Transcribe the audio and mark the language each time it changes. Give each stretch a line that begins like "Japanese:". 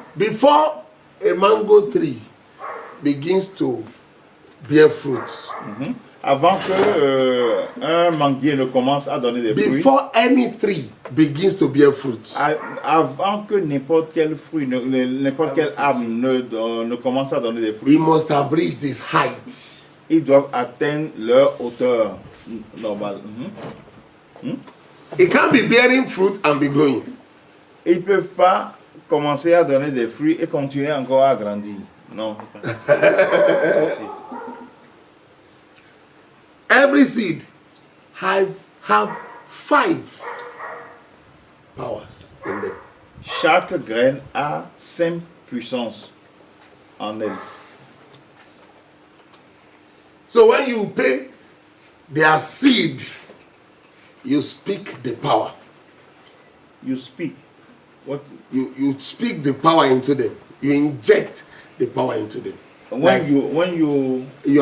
English: Before a mango tree begins to bear fruits.
French: Avant que un manguier ne commence à donner des fruits.
English: Before any tree begins to bear fruits.
French: Avant que n'importe quel fruit, n'importe quel arbre ne commence à donner des fruits.
English: He must have reached this height.
French: Ils doivent atteindre leur hauteur normale.
English: It can't be bearing fruit and be growing.
French: Ils ne peuvent pas commencer à donner des fruits et continuer encore à grandir. Non.
English: Every seed have 5 powers in them.
French: Chaque graine a 5 puissances en elle.
English: So when you pay their seed, you speak the power. You speak. What? You speak the power into them. You inject the power into them. When you